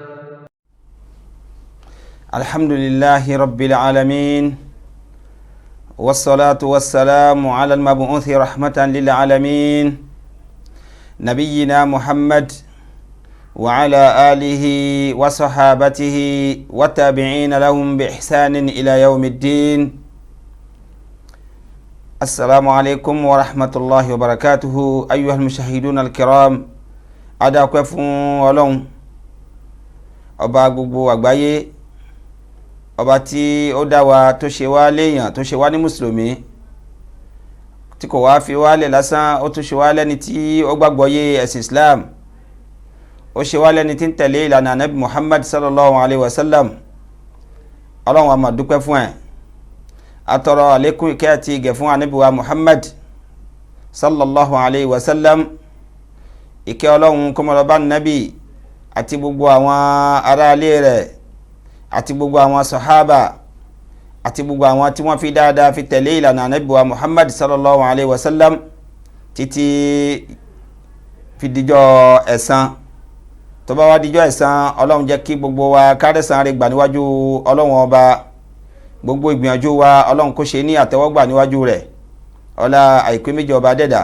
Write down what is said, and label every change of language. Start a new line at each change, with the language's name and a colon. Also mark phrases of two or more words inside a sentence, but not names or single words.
Arabic: الحمد لله رب العالمين والصلاة والسلام على المبعوث رحمة للعالمين نبينا محمد وعلى آله وصحابته والتابعين لهم بإحسان إلى يوم الدين. السلام عليكم ورحمة الله وبركاته أيها المشاهدون الكرام. أدعوكم ولون
Yoruba: ọba gbogbo àgbáyé, ọba tí ó dá wa tó ṣe wá léèyàn, tó ṣe wá ní mùsùlùmí, tí kò wá fi wá lẹ̀ lásán, ó tún ṣe wá lẹ́ni tí ó gbàgbọ́yé ẹ̀sìn Islam, ó ṣe wá lẹ́ni tí ń tẹ̀lé ìlànà Ànábì Muhammad
Arabic: صلى الله عليه وسلم.
Yoruba: Ọlọ́run a máa dúpẹ́ fún ẹ̀, atọrọ àlékún ìkẹ́ àti ìgẹ̀ fún Ànábì wa Muhammad
Arabic: صلى الله عليه وسلم.
Yoruba: Ìkẹ́ Ọlọ́run kó máa lọ bá Nábì àti gbogbo àwọn aráalé rẹ̀ àti gbogbo àwọn sàhábà àti gbogbo àwọn tí wọ́n fi dáadáa fi tẹ̀lé ìlànà Ànábì wa Muhammad
Arabic: صلى الله عليه وسلم
Yoruba: títí fi dijọ́ ẹ̀san. Tó bá wá dijọ́ ẹ̀san, Ọlọ́run jẹ́ kí gbogbo wa kárẹ̀san rẹ̀ gbà níwájú Ọlọ́run ọba. Gbogbo ìgbìyànjú wa Ọlọ́run kó ṣe ní àtẹ́wọ́gbà níwájú rẹ̀, ọlá àìpé méjì ọba dẹ́dà.